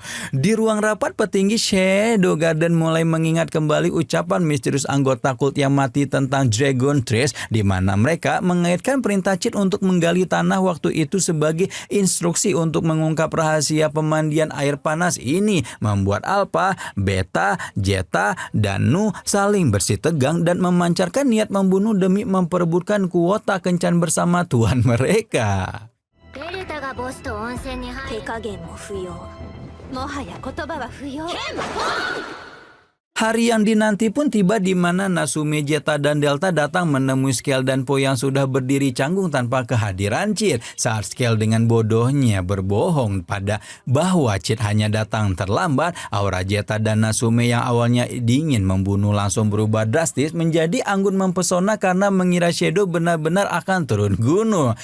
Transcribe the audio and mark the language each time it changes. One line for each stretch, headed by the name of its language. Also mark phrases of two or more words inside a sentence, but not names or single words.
Indonesian: Di ruang rapat petinggi Shadow Garden mulai mengingat kembali ucapan misterius anggota kult yang mati tentang Dragon Trace, di mana mereka mengaitkan perintah Cid untuk menggali tanah waktu itu sebagai instruksi untuk mengungkap rahasia pemandian air panas ini, membuat Alpha, Beta, Zeta, dan Nu saling bersih tegang dan memancarkan niat membunuh demi memperebutkan kuota kencan bersama tuan mereka.
Japanese: デルタがボスと温泉に入る手加減も不要もはや言葉は不要
Indonesian: Hari yang dinanti pun tiba di mana Natsume, Zeta, dan Delta datang menemui Skell dan Po yang sudah berdiri canggung tanpa kehadiran Cid. Saat Skell dengan bodohnya berbohong pada bahwa Cid hanya datang terlambat, aura Zeta dan Natsume yang awalnya dingin membunuh langsung berubah drastis menjadi anggun mempesona karena mengira Shadow benar-benar akan turun gunung.